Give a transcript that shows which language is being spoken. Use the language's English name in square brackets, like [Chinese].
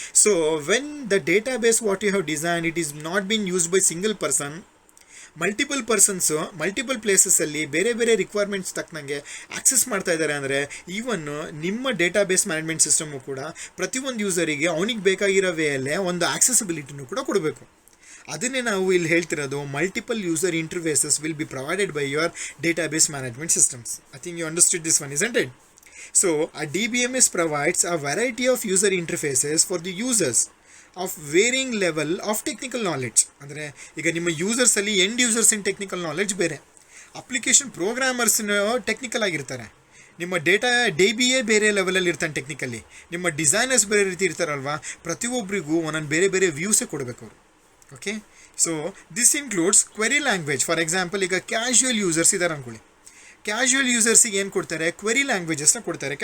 [English] so when the data base what you have design it is not been used by single person, [Kannada] multiple persons multiple ಪ್ಲೇಸಸ್ಸಲ್ಲಿ ಬೇರೆ ಬೇರೆ requirements ತಕ್ಕನಂಗೆ access ಮಾಡ್ತಾ ಇದ್ದಾರೆ ಅಂದರೆ even ನಿಮ್ಮ data base management system ಕೂಡ ಪ್ರತಿಯೊಂದು ಯೂಸರಿಗೆ ಅವನಿಗೆ ಬೇಕಾಗಿರೋ ವೇಯಲ್ಲೇ ಒಂದು ಆಕ್ಸೆಸಿಬಿಲಿಟಿನೂ ಕೂಡ ಕೊಡಬೇಕು. ಅದನ್ನೇ ನಾವು ಇಲ್ಲಿ ಹೇಳ್ತಿರೋದು, [English] Multiple user interfaces will be provided by your data base management systems. I think you understood this one, isn't it? So a DBMS provides a variety of user interfaces for the users of varying level of technical knowledge. [Kannada] ಅಂದರೆ ಈಗ ನಿಮ್ಮ ಯೂಸರ್ಸಲ್ಲಿ end users ಇನ್ technical knowledge ಬೇರೆ, application ಪ್ರೋಗ್ರಾಮರ್ಸ್ನ technical ಆಗಿರ್ತಾರೆ, ನಿಮ್ಮ data DBA ಬೇರೆ ಲೆವೆಲಲ್ಲಿ ಇರ್ತಾನೆ technically, ನಿಮ್ಮ ಡಿಸೈನರ್ಸ್ ಬೇರೆ ರೀತಿ ಇರ್ತಾರಲ್ವಾ, ಪ್ರತಿಯೊಬ್ಬರಿಗೂ ಒಂದೊಂದು ಬೇರೆ ಬೇರೆ ವ್ಯೂಸೇ ಕೊಡಬೇಕು ಅವರು. [English] Okay, so this includes query language. [Kannada] For example, ಈಗ ಕ್ಯಾಶುಯಲ್ ಯೂಸರ್ಸ್ ಇದ್ದಾರೆ ಅಂದ್ಕೊಳ್ಳಿ, ಕ್ಯಾಶುಯಲ್ ಯೂಸರ್ಸಿಗೆ ಏನು ಕೊಡ್ತಾರೆ, ಕ್ವೆರಿ ಲ್ಯಾಂಗ್ವೇಜಸ್ನ ಕೊಡ್ತಾರೆ.